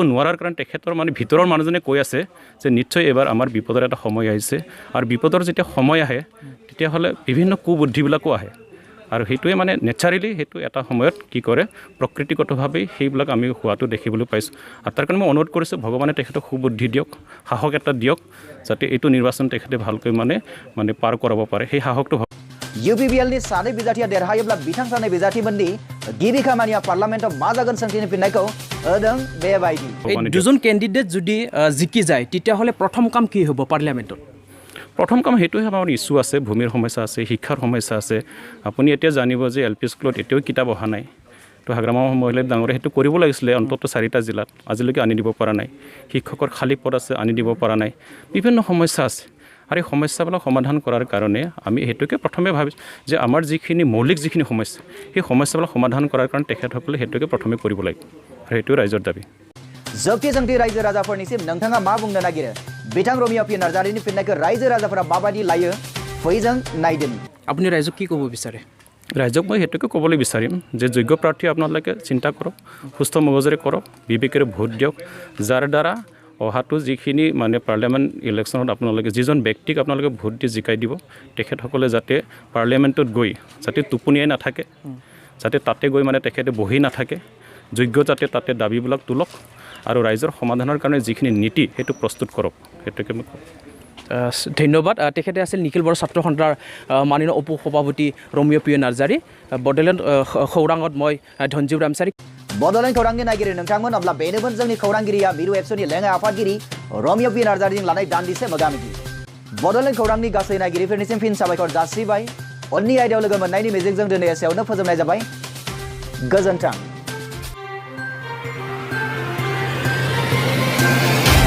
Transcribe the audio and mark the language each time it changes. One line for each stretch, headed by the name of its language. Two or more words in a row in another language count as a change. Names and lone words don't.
Assamese: নোৱাৰাৰ কাৰণে তেখেতৰ মানে ভিতৰৰ মানুহজনে কৈ আছে যে নিশ্চয় এবাৰ আমাৰ বিপদৰ এটা সময় আহিছে আৰু বিপদৰ যেতিয়া সময় আহে তেতিয়াহ'লে বিভিন্ন কুবুদ্ধিবিলাকো আহে আৰু সেইটোৱে মানে নেচাৰেলি সেইটো এটা সময়ত কি কৰে প্ৰকৃতিগতভাৱে সেইবিলাক আমি হোৱাটো দেখিবলৈ পাইছোঁ আৰু তাৰ কাৰণে মই অনুৰোধ কৰিছোঁ ভগৱানে তেখেতক সুবুদ্ধি দিয়ক সাহস এটা দিয়ক যাতে এইটো নিৰ্বাচন তেখেতে ভালকৈ মানে পাৰ কৰাব পাৰে সেই সাহসটো
Bodo: UPPLनि सानै बिजाथिया देरहायोब्ला बिथां सानै बिजाथिमोननि गिबि खामानिया पार्लामेन्टआव मा जागोन सोंथिनि फिननायखौ होदों बेबायदि
Assamese: দুজন কেণ্ডিডেট যদি জিকি যায় তেতিয়াহ'লে প্ৰথম কাম কি হ'ব পাৰ্লিয়ামেণ্টত প্ৰথম কাম সেইটোহে আমাৰ ইছ্যু আছে ভূমিৰ সমস্যা আছে শিক্ষাৰ সমস্যা আছে আপুনি এতিয়া জানিব যে LP স্কুলত এতিয়াও কিতাপ অহা নাই তো হাগ্ৰামা মহিলা ডাঙৰে সেইটো কৰিব লাগিছিলে অন্তত 4টা জিলাত আজিলৈকে আনি দিব পৰা নাই শিক্ষকৰ খালী পদ আছে আনি দিব পৰা নাই বিভিন্ন সমস্যা আছে আৰু এই সমস্যাবিলাক সমাধান কৰাৰ কাৰণে আমি সেইটোকে প্ৰথমে ভাবিছোঁ যে আমাৰ যিখিনি মৌলিক যিখিনি সমস্যা সেই সমস্যাবিলাক সমাধান কৰাৰ কাৰণে তেখেতসকলে সেইটোকে প্ৰথমে কৰিব লাগিব আৰু সেইটো ৰাইজৰ দাবী
Bodo: जोबथि सोंथि रायजो राजाफोरनिसिम नोंथाङा मा बुंनो नागिरो बिथां रमिय' पि नार्जारीनि फिननायखौ रायजो राजाफोरा माबायदि लायो फैजों नायदोनि
Assamese: আপুনি ৰাইজক কি ক'ব বিচাৰে ৰাইজক মই সেইটোকে ক'বলৈ বিচাৰিম যে যোগ্য প্ৰাৰ্থী আপোনালোকে চিন্তা কৰক সুস্থ মগজেৰে কৰক বিবেকেৰে ভোট দিয়ক যাৰ দ্বাৰা অহাটো যিখিনি মানে
English: parliament electionত
Assamese: আপোনালোকে যিজন ব্যক্তিক আপোনালোকে ভোট দি জিকাই দিব তেখেতসকলে যাতে পাৰ্লিয়ামেণ্টত গৈ যাতে টোপনিয়াই নাথাকে যাতে তাতে গৈ মানে তেখেতে বহি নাথাকে যোগ্য যাতে তাতে দাবীবিলাক তোলক আৰু ৰাইজৰ সমাধানৰ কাৰণে যিখিনি নীতি সেইটো প্ৰস্তুত কৰক সেইটোকে মই কওঁ ধন্যবাদ তেখেতে আছিল নিখিল বড়ো ছাত্ৰ সন্থাৰ মাননীয় উপ সভাপতি ৰমিয় পি নাৰ্জাৰী বডোলেণ্ড খৌৰাঙত মই ধনজিব ৰামচাৰী
Bodo: बड'लेण्ड खौरांनि नागिरि नोंथांमोन अब्ला बेनोमोन जोंनि खौरांगिरिया मिरु एबसुनि लेङाइ आफादगिरि रमिय' पि नार्जारीजों लानाय दान्दिसे मोगा-मोगि बड'लेण्ड खौरांनि गासै नायगिरिफोरनिसिम फिन साबायखर जासिबाय उननि आयदायाव लोगो मोननायनि मिजिंजों दिनै एसेयावनो फोजोबनाय जाबाय गोजोन्थों।